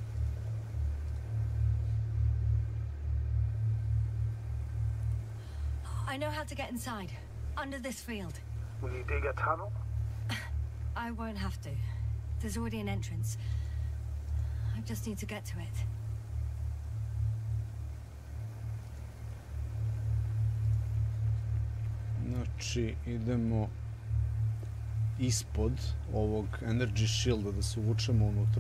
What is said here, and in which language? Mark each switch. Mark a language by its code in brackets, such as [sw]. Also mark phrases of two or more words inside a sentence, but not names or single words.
[en] I know how to get inside, under this field. Will you dig a tunnel? I won't have to. There's already an entrance. I just need to get to it. [sr] Znači, idemo ispod ovog [en] energy shielda [sr] da se uvučemo unutra.